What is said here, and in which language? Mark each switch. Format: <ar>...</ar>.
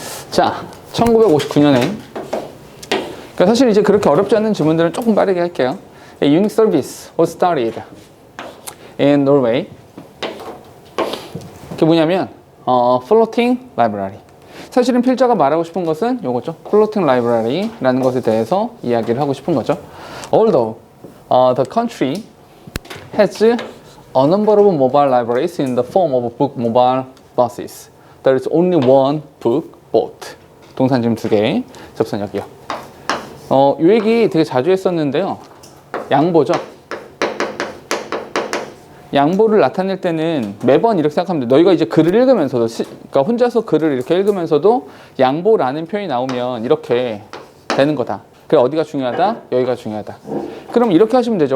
<ko>자, 1959년에 그러니까 사실 이제 그렇게 어렵지 않은 지문들은 조금 빠르게 할게요.</ko> <en>A unique service was started in Norway.</en> <ko>그게 뭐냐면 floating library. 사실은 필자가 말하고 싶은 것은 요거죠. floating library라는 것에 대해서 이야기를 하고 싶은 거죠.</ko> <en>Although the country has a number of mobile libraries in the form of book mobile buses, there is only one book boat.</en> <ko>동산 지금 2개, 접선 여기요. 요 얘기 되게 자주 했었는데요. 양보죠. 양보를 나타낼 때는 매번 이렇게 생각하면 돼. 너희가 이제 글을 읽으면서도, 그러니까 혼자서 글을 이렇게 읽으면서도 양보라는 표현이 나오면 이렇게 되는 거다. 그래, 어디가 중요하다? 여기가 중요하다. 그럼 이렇게 하시면 되죠.</ko>